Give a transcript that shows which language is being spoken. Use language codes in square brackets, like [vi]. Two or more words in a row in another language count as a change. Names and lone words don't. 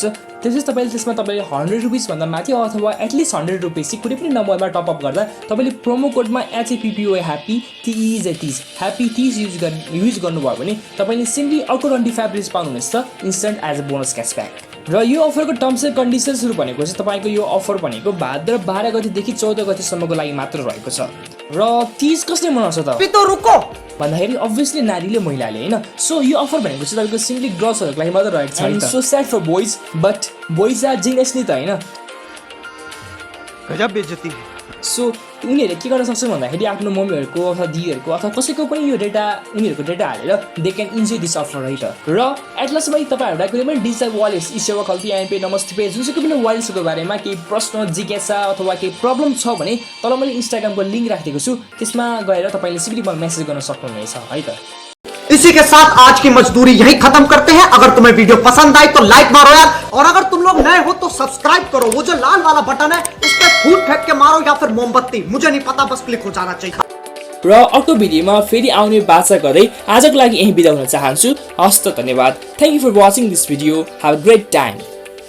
[ne] त्यसपछि तपाईले त्यसमा तपाईले 100 रुपीस भन्दा माथि अथवा एटलिस्ट 100 रुपीस कुनै पनि नम्बरमा [en] top up [ne] गर्दा तपाईले [en] promo codeमा [ne] HAPPY हैप्पी TEES हैप्पी TEES युज गर्नुभयो भने तपाईले सिम्पली अर्को 25 रुपीस पाउनुहुनेछ [en] instant as a bonus cashback. [ne] र यो अफरको [en] terms and conditionsहरु [ne] भनेको चाहिँ तपाईको यो अफर भनेको भाद्र 12 गतेदेखि 14 गतेसम्मको लागि मात्र रहेको छ। र तीज कसले मनाउँछ त? [hi] तो रुको [ne] भन्दाखेरि अब्भियसली नारीले महिलाले हैन। सो यो अफर भनेको चाहिँ तपाईको सिम्पली गर्ल्सहरुको लागि मात्र रहेको छ नि त। [en] so sad for boys but boys are genius [ne] नि त हैन। [hi] गजब बेइज्जती है। [ne] सो उनीहरूले के गर्न सक्छन् भन्दाखेरि आफ्नो मम्मीहरूको अथवा दिदीहरूको अथवा कसैको पनि यो डेटा उनीहरूको डेटा हालेर [en] they can enjoy this offer [ne] है त। र एटलासमा तपाईहरुलाई कुनै पनि [en] digital wallet [ne] सेवा खल्ती एमपे नमस्ते पे जुनसुकै पनि वालेट्सको बारेमा केही प्रश्न जिज्ञासा अथवा केही प्रब्लम छ भने तल मैले इन्स्टाग्रामको लिंक राखिदिएको छु, त्यसमा गएर तपाईले सिम्पली मलाई मेसेज गर्न सक्नुहुनेछ है त। [hi] इसी के साथ आज की मजदूरी यही खत्म करते हैं। अगर तुम्हें वीडियो पसंद आई तो लाइक मारो यार, और अगर तुम लोग नए हो तो सब्सक्राइब करो। वो जो लाल वाला बटन है इस पे फूट फेंक के मारो या फिर मोमबत्ती, मुझे नहीं पता, बस क्लिक हो जाना चाहिए। [ne] र अर्को भिडियोमा फेरि आउने बाचा गर्दै आजको लागि यही बिदा हुन चाहन्छु। हस्त धन्यवाद। [en] thank you for watching this video. have a great time.